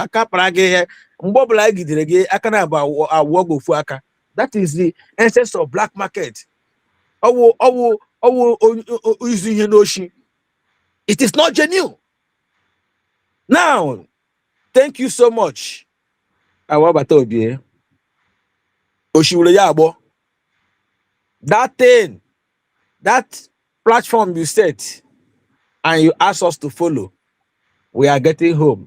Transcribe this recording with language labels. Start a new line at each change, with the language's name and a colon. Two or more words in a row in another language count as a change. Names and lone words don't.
Igbo: Aka para gị mgbe ọbụla gidere gị aka na awụ ofu aka.
English: That is the essence of black market.
Igbo: Ọwụ izu ihe n'oshi.
English: It is not genuine. Now, thank you so much. That thing, that platform you set and you asked us to follow, we are getting home.